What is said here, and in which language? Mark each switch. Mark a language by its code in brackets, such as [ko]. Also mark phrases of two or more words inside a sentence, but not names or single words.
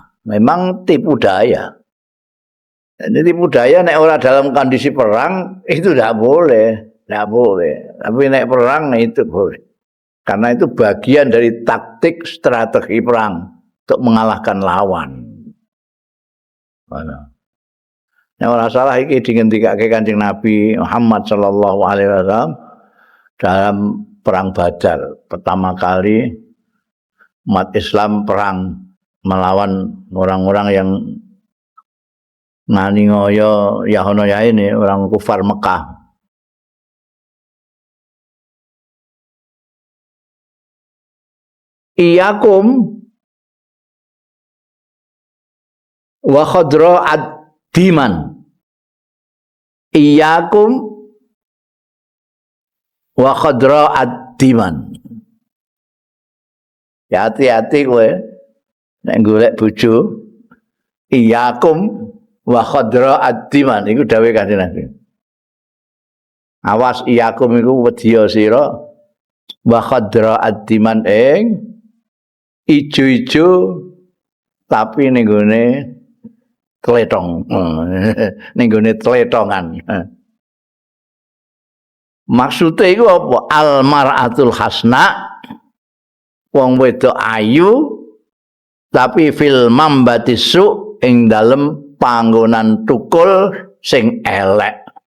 [id] Memang tipu daya. Jadi tipu daya [jv] nek ora [id] dalam kondisi perang itu tidak boleh, tidak boleh. Tapi [jv] nek perang [id] itu boleh. Karena itu bagian dari taktik strategi perang untuk mengalahkan lawan. Mana? [jv] Nek ora salah iki dingendikake Kanjeng Nabi Muhammad [ar] sallallahu alaihi wasallam [id] dalam perang Badar pertama kali umat Islam perang melawan orang-orang yang ngani ngoyo yahono ya ini orang kufar Mekah. [ar] Iyakum wa khadra ad-diman. Iyakum wa khadra ad-diman. [jv] Ya hati-hati kowe nek golek bojo [ar] iyakum wa khadra ad-diman [jv] iku dawuhe Kanjeng Nabi. Awas iyakum iku wedya sira [ar] wa khadra ad-diman [jv] ing ijo-ijo tapi ning gone tletong. Ning gone tletongan. Maksude iku apa? [ar] Al mar'atul hasna [jv] wong wedok ayu tapi [ar] fil mambatisu [jv] ing dalem panggonan tukul sing elek.